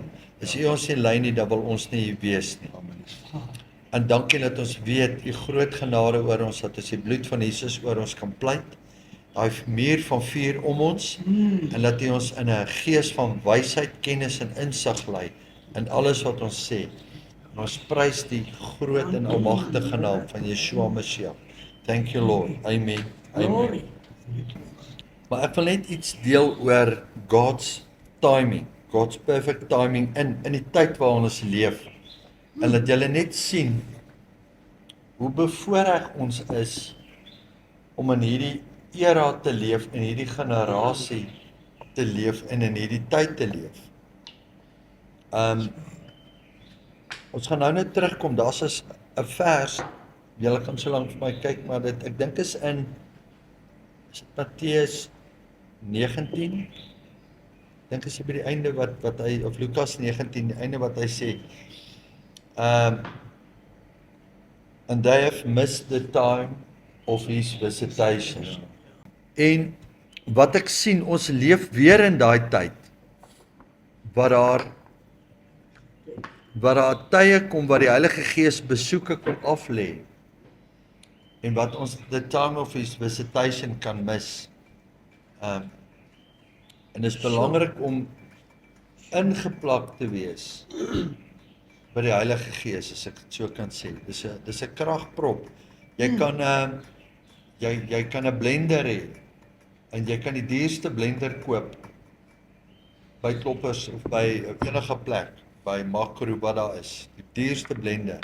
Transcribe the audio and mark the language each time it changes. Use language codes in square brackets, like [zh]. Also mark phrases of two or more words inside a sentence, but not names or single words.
[af] As U ons nie lei nie, dan wil ons nie hier wees nie. En dankie dat ons weet, U groot genade oor ons, dat as die bloed van Jesus oor ons kan pleit, daai muur van vuur om ons, en dat U ons in 'n gees van wysheid, kennis en insig lei, in alles wat ons sê. En ons prys die groot en almagtige naam van Yeshua Mashiach. [en] Thank you Lord. [af] Amen. Amen. Maar ek wil net iets deel oor [en] God's timing, God's perfect timing [af] in die tyd waarin ons leef. En dat julle net sien hoe bevoorreg ons is om in hierdie era te leef, in hierdie generasie te leef en in hierdie tyd te leef. Ons gaan nou net terugkom, daar's 'n vers, julle kan so lank vir my kyk, maar ek dink is in Matteus 19, dink is by die einde wat hy, of Lukas 19, die einde wat hy sê, [en] and they have missed the time of his visitation. [af] En wat ek sien, ons leef weer in daai tyd, waar daar tye kom waar die Heilige Gees besoeke kom aflê, en wat ons [en] the time of his visitation [af] kan mis. En dit is belangrik om ingeplak te wees by die Heilige Gees, as ek dit so kan sê. Dis 'n kragprop. Jy kan jy kan 'n blender hê, en jy kan die duurste blender koop by Kloppers of by enige plek, by Makro wat daar is, die duurste blender.